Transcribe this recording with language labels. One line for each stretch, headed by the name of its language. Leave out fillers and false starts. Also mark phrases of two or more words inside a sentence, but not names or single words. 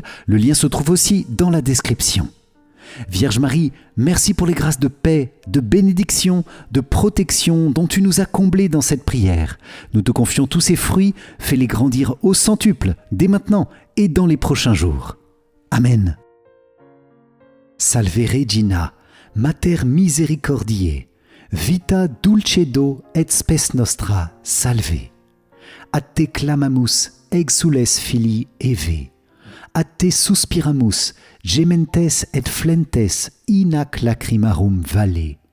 French: Le lien se trouve aussi dans la description. Vierge Marie, merci pour les grâces de paix, de bénédiction, de protection dont tu nous as comblés dans cette prière. Nous te confions tous ces fruits, fais-les grandir au centuple, dès maintenant et dans les prochains jours. Amen.
Latin: Salve Regina, Mater Misericordiae, vita dulcedo et spes nostra salve. Ad te clamamus exules filii Eve. Ad te suspiramus gementes et flentes in ac lacrimarum valle.